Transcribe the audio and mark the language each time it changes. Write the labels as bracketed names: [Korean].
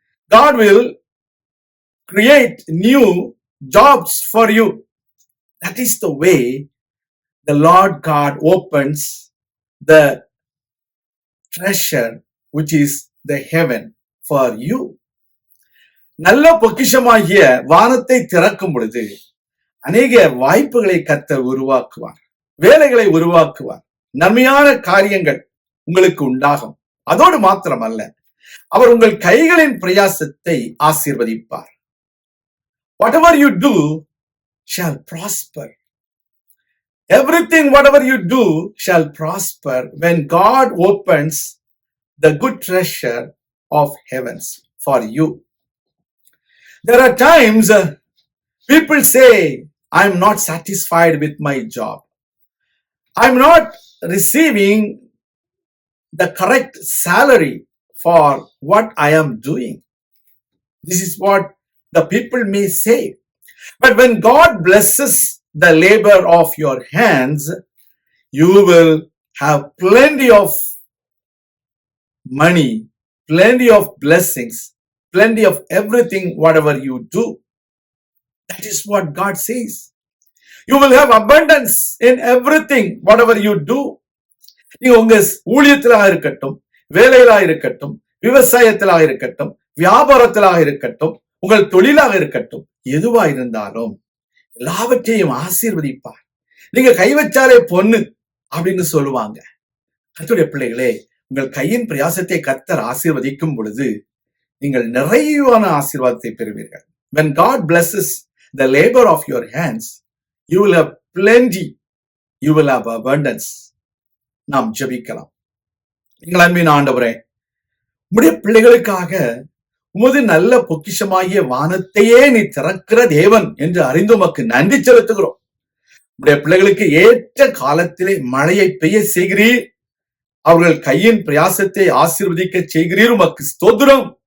[English] God will create new jobs for you. That is the way the Lord God opens the treasure, which is the heaven, for you. [Tamil] நல்ல பொக்கிஷமாகிய வானத்தை திறக்கும் பொழுது அநேக வாய்ப்புகளை கர்த்தர் உருவாக்குவார், வேலைகளை உருவாக்குவார், நன்மையான காரியங்கள் உங்களுக்கு உண்டாகும். அதோடு மாத்திரமல்ல, அவர் உங்கள் கைகளின் பிரயாசத்தை ஆசீர்வதிப்பார். [English] Whatever you do shall prosper. Everything whatever you do shall prosper when God opens the good treasure of heavens for you. There are times people say, I'm not satisfied with my job. I'm not receiving the correct salary for what I am doing. This is what the people may say. But when God blesses the labor of your hands, you will have plenty of money, plenty of blessings, plenty of everything, whatever you do. That is what God says. You will have abundance in everything, whatever you do. [Tamil] நீங்க உங்க ஊழியத்திலாக இருக்கட்டும், வேலையிலாக இருக்கட்டும், விவசாயத்திலாக இருக்கட்டும், வியாபாரத்திலாக இருக்கட்டும், உங்கள் தொழிலாக இருக்கட்டும், எதுவா இருந்தாலும் எல்லாவற்றையும் ஆசீர்வதிப்பார். நீங்க கை வச்சாலே பொண்ணு அப்படின்னு சொல்லுவாங்க. கர்த்தருடைய பிள்ளைகளே, உங்கள் கையின் பிரயாசத்தை கர்த்தர் ஆசீர்வதிக்கும் பொழுது நீங்கள் நிறைவான ஆசீர்வாதத்தை பெறுவீர்கள். [English] When God blesses the labor of your hands, you will have plenty, you will have abundance. [Tamil] நாம் ஜெபிக்கலாம். எங்கள் அன்பின் ஆண்டவரே, உம்முடைய பிள்ளைகளுக்காக உமது நல்ல பொக்கிஷமாகிய வானத்தையே நீ திறக்கிற தேவன் என்று அறிந்து உமக்கு நன்றி செலுத்துகிறோம். உம்முடைய பிள்ளைகளுக்கு ஏற்ற காலத்திலே மழையை பெய்ய செய்கிறீர், அவர்கள் கையின் பிரயாசத்தை ஆசீர்வதிக்க செய்கிறீர். உமக்கு ஸ்தோத்திரம்.